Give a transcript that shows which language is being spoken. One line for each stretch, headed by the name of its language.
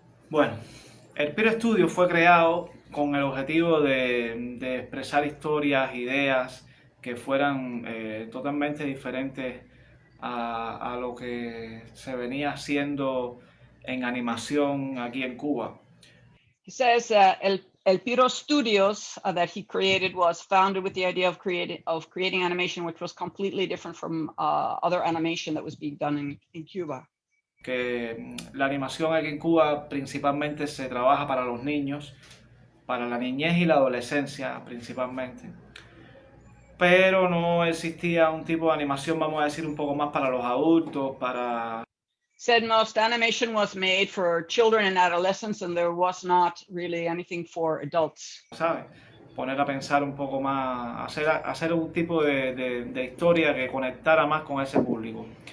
Spanish: Bueno, el Peer Studio fue creado con el objetivo de expresar historias, ideas que fueran totalmente diferentes a lo que se venía haciendo en animación aquí en Cuba.
English: He says El Piro Studios that he created was founded with the idea of creating animation which was completely different from other animation that was being done in Cuba.
Spanish: Que la animación aquí en Cuba principalmente se trabaja para los niños, para la niñez y la adolescencia principalmente, pero no existía un tipo de animación, vamos a decir, un poco más para los adultos, para...
English: Said most animation was made for children and adolescents and there was not really anything for adults.
Spanish: ¿Sabes? Poner a pensar un poco más, hacer un tipo de historia que conectara más con ese público.